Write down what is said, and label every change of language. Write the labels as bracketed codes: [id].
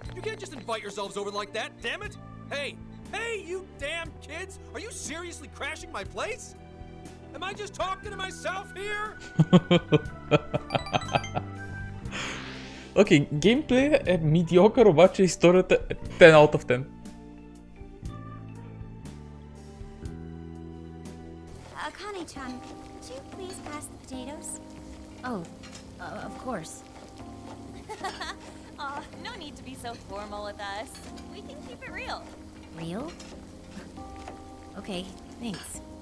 [en] You can't just invite yourselves over like that, damn it! Hey! Hey, you damn kids! Are you seriously crashing my place? Am I just talking to myself here? [bg] Окей, геймплей е медиокър, обаче историята е [en] 10 out of 10. Akane-chan, could you please pass the potatoes? Oh, of course. Aw, no need to be so formal with us. We can keep it real. Real? Okay, thanks.